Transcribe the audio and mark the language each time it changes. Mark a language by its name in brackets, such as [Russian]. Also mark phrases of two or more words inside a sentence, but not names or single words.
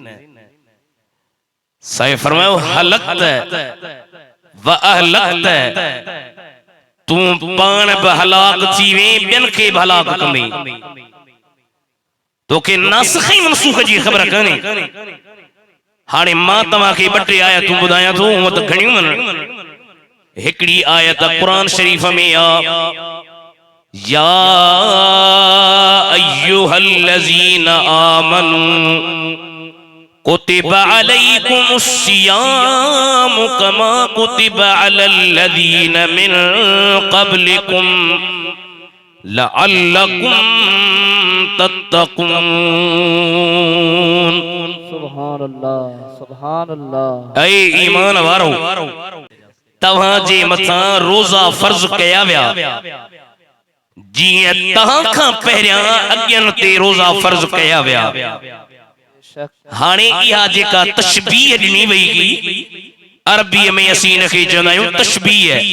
[Sindhi] साईं फरमायो [Arabic] هلكت وأهلكت, [Sindhi] तू पाण बि हलाक थी वे ॿियनि खे बि हलाक कंदे। तोखे नासिख़ ऐं मनसूख जी ख़बर कान्हे। हाणे मां तव्हांखे ॿ टे आयतूं ॿुधायां थो, हूअं त घणियूं आहिनि। हिकिड़ी आयत क़ुरान शरीफ में आ [Arabic] يا أيها الذين آمنوا كتب عليكم الصيام كما كتب على الذين من قبلكم لعلكم تتقون. سبحان الله، سبحان الله. [Sindhi] ऐ ईमान वारो, तव्हां जे मथां रोज़ा फर्ज़ कया विया जीअं तव्हां खां पहिरियां अॻियनि ते रोज़ा फर्ज़ कया विया। हाणे इहा जेका तशबीह ॾिनी वई हुई, अरबीअ में असीं इनखे चवंदा आहियूं तशबीह।